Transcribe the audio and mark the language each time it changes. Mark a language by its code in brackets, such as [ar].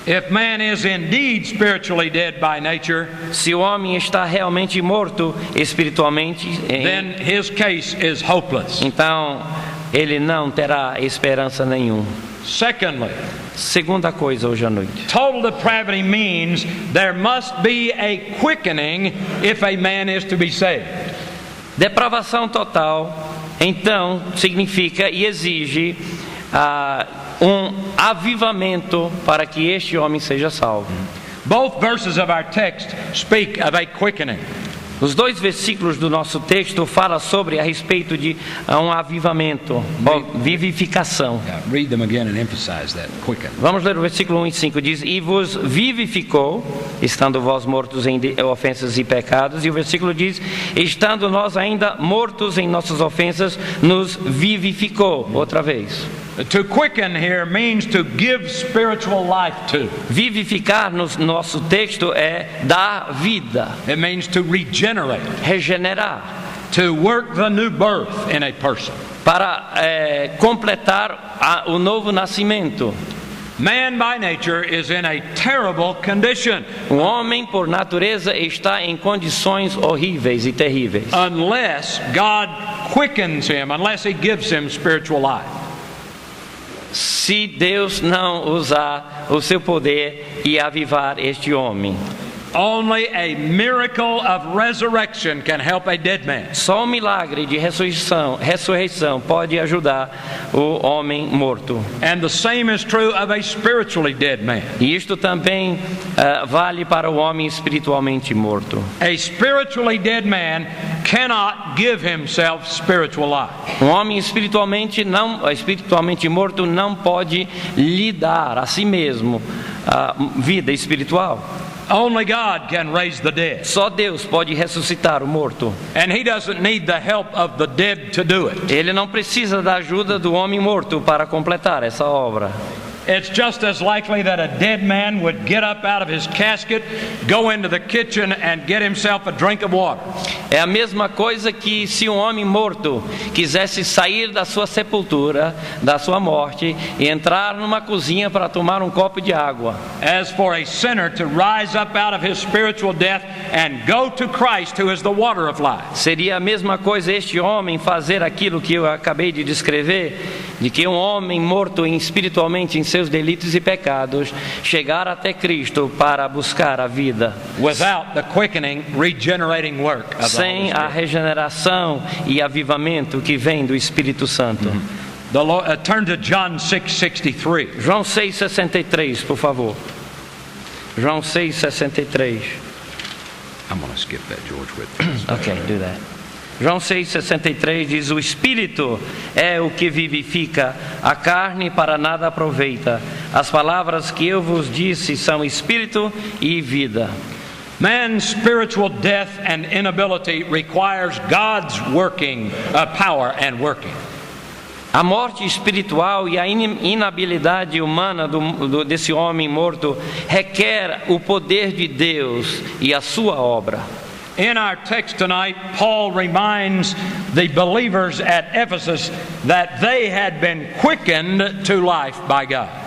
[en] If man is indeed spiritually dead by nature, [pt] Se o homem está realmente morto espiritualmente, [en] then his case is hopeless. [pt] então ele não terá esperança nenhuma. [en] Secondly, [pt] Segunda coisa hoje à noite. [en] total depravity means there must be a quickening if a man is to be saved. [pt] Depravação total, então, significa e exige um avivamento para que este homem seja salvo. [en] Both verses of our text speak of a quickening. [pt] Os dois versículos do nosso texto falam a respeito de um avivamento, vivificação. [en] Read them again and emphasize that, quicken. [pt] Vamos ler o versículo 1 e 5, diz: E vos vivificou, estando vós mortos em ofensas e pecados. E o versículo diz: Estando nós ainda mortos em nossas ofensas, nos vivificou. Outra vez. [en] To quicken here means to give spiritual life to. [pt] Vivificar no nosso texto é dar vida, [en] It means to regenerate, [pt] regenerar, [en] to work the new birth in a person. [pt] para completar o novo nascimento. [en] Man by nature is in a terrible condition [pt] O homem, por natureza, está em condições horríveis e terríveis. [en] unless God quickens him, unless he gives him spiritual life. [pt] Se Deus não usar o seu poder e avivar este homem. [en] Only a miracle of resurrection can help a dead man. [pt] Só um milagre de ressurreição pode ajudar o homem morto. [en] And the same is true of a spiritually dead man. [pt] E isto também vale para o homem espiritualmente morto. [en] A spiritually dead man cannot give himself spiritual life. [pt] Um homem espiritualmente morto não pode lhe dar a si mesmo a vida espiritual. [en] Only God can raise the dead. [pt] Só Deus pode ressuscitar o morto. [en] And he doesn't need the help of the dead to do it. [pt] Ele não precisa da ajuda do homem morto para completar essa obra. [en] It's just as likely that a dead man would get up out of his casket, go into the kitchen and get himself a drink of water. [pt] É a mesma coisa que se um homem morto quisesse sair da sua sepultura, da sua morte, e entrar numa cozinha para tomar um copo de água. [en] As for a sinner to rise up out of his spiritual death and go to Christ, who is the water of life. [pt] Seria a mesma coisa este homem fazer aquilo que eu acabei de descrever, de que um homem morto espiritualmente em seus delitos e pecados chegar até Cristo para buscar a vida. [en] Without the quickening, regenerating work of the Holy [pt] Sem a [en] Spirit. [pt] regeneração e avivamento que vem do Espírito Santo. [en] Turn to John 6:63. [pt] João 6,63, por favor. João 6,63. [en] I'm going to skip that, George, with Ok, do that. [pt] João 6,63 diz: O Espírito é o que vivifica, a carne para nada aproveita. As palavras que eu vos disse são Espírito e vida. [en] Man's spiritual death and inability requires God's working, power and working. [pt] A morte espiritual e a inabilidade humana desse homem morto requer o poder de Deus e a sua obra. [en] In our text tonight, Paul reminds the believers at Ephesus that they had been quickened to life by God.